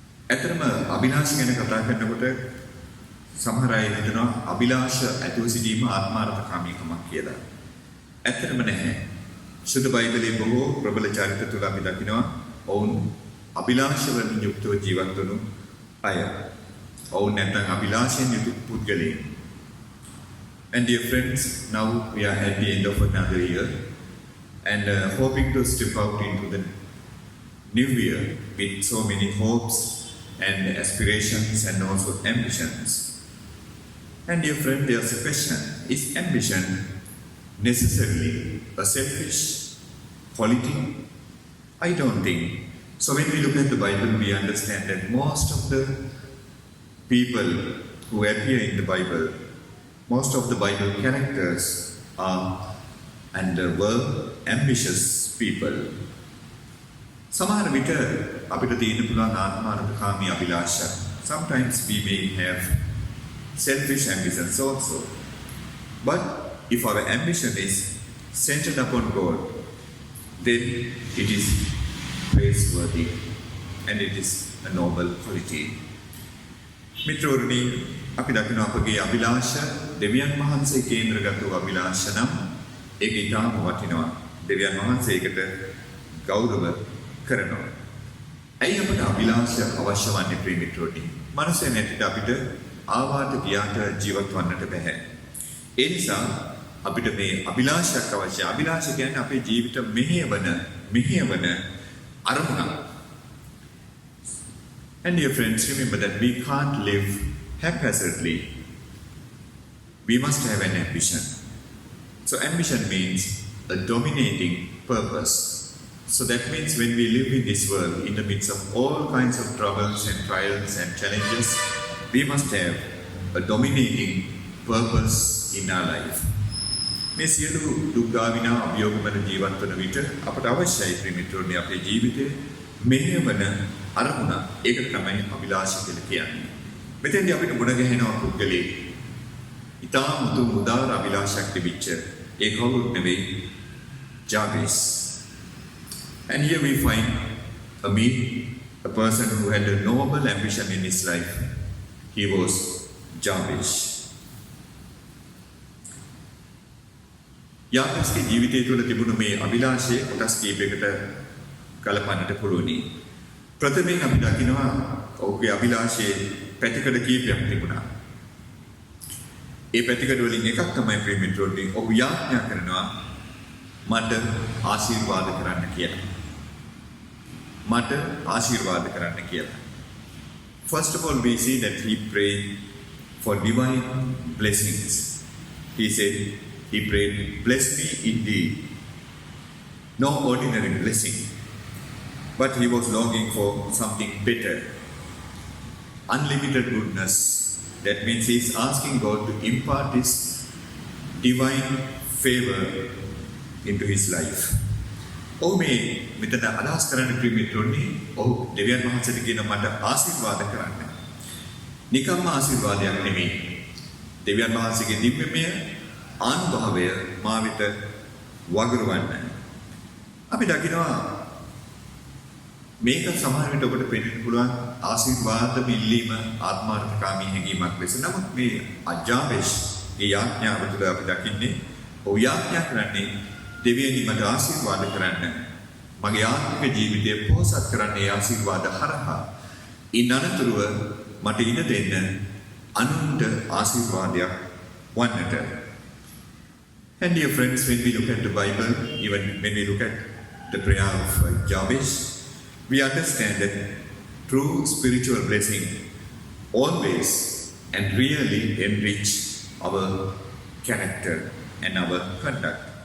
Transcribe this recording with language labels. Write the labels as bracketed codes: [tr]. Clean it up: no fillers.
[si] ඇත්තටම අභිලාෂ ගැන කතා කරනකොට සමහර අය හිතනවා අභිලාෂ ඇතුව සිටීම ආත්මාර්ථකාමීකමක් කියලා. ඇත්තටම නැහැ. සුදු බයිබලයේ බොහෝ ප්‍රබල චරිත තුල අපි දකිනවා ඔවුන් අභිලාෂ වලින් යුක්තව ජීවත් වුණු අය. ඔවුන් නැත්නම් අභිලාෂයෙන් යුතු පුද්ගලයන්. [en] And dear friends, now we are at the end of another year and hoping to step out into the new year with so many hopes and aspirations and also ambitions. And dear friend, there's a question: is ambition necessarily a selfish quality? I don't think. So when we look at the Bible, we understand that most of the people who appear in the Bible, most of the Bible characters are and were ambitious people. [si] සමහර විට අපිට තියෙන පුළුවන් ආත්මාර්ථකාමී අභිලාෂ. [en] Sometimes we may have selfish ambitions also. But if our ambition is centered upon God, then it is praiseworthy and it is a noble quality. [si] මිත්‍රවරුනි, අපි දකිනවා අපගේ අභිලාෂ දෙවියන් වහන්සේ කේන්ද්‍රගත වූ අභිලාෂ නම් ඒක ඊටම වටිනවා. දෙවියන් වහන්සේකට ගෞරව කරනවා. ඇයි අපට අභිලාෂ අවශ්‍ය වන්නේ ප්‍රිය මිත්‍රවරුනි? මනුස්සය නැතිට අපිට ආවාට ගියාට ජීවත් වන්නට බැහැ. ඒ නිසා අපිට මේ අභිලාෂයක් අවශ්‍යයි. අභිලාෂ කියන්නේ අපේ ජීවිත මෙහෙයවන අරමුණක්. [en] And dear friends, remember that we can't live haphazardly. We must have an ambition. So ambition means a dominating purpose. So that means when we live in this world, in the midst of all kinds of troubles and trials and challenges, we must have a dominating purpose in our life. [si] මේ සියලු දුක් ගාවිනා අභියෝගවල ජීවත් වන විට අපට අවශ්‍යයි ප්‍රිය මිත්‍රෝනි අපේ ජීවිතේ මෙහෙවන අරමුණ. ඒක තමයි අභිලාෂ කියලා කියන්නේ. මෙතෙන්දී අපිට මුණ ගැහෙනවා පුද්ගලයෙක්. ඊටම උදාර අභිලාෂයක් තිබිච්ච ඒ කවුරුත් නෙවෙයි ජාබේස්. [en] And here we find a person who had a noble ambition in his life. He was Jabez. [si] යාබේස්ගේ ජීවිතය තුළ තිබුණු මේ අභිලාෂයේ කොටස් කීපයකට කලපන්නට පුළුවනි. ප්‍රථමයෙන් අපි දකිනවා ඔහුගේ අභිලාෂයේ පැතිකඩ කීපයක් තිබුණා. ඒ පැතිකඩ වලින් එකක් තමයි ප්‍රිය මිත්‍රෝනි, ඔහු යාඥා කරනවා මට ආශිර්වාද කරන්න කියලා. මට ආශිර්වාද කරන්න කියලා. [en] First of all, we see that he prayed for divine blessings. He said, he prayed, bless me indeed. No ordinary blessing, but he was longing for something better. Unlimited goodness. That means he is asking God to impart his divine favor into his life. [si] ඔහු මේ මෙතන අදහස් කරන්න ප්‍රිමිතුන්නේ ඔහු දෙවියන් වහන්සේට කියන මට ආශිර්වාද කරන්න. නිකම්ම ආශිර්වාදයක් නෙමෙයි. දෙවියන් වහන්සේගේ දිව්‍යමය ආනුභාවය මා වෙත වගුරුවන්න. අපි දකිනවා මේක සමහර විට ඔබට පෙනෙන්න පුළුවන් ආශිර්වාද බිල්ලීම ආත්මාර්ථකාමී හැඟීමක් ලෙස. නමුත් මේ අජාබේෂ්ගේ යාඥාව තුළ අපි දකින්නේ ඔහු යාඥා කරන්නේ දෙවියනි මට ආශිර්වාද කරන්න. මගේ ආත්මික ජීවිතය පොහොසත් කරන්නේ ආශිර්වාද හරහා. ඉන් අනතුරුව මට ඉඩ දෙන්න අනුන්ට ආශිර්වාදයක් වන්නට. [en] And dear friends, when we look at the Bible, even when we look at the prayer of Jabez, we understand that true spiritual blessing always and really enrich our character and our conduct.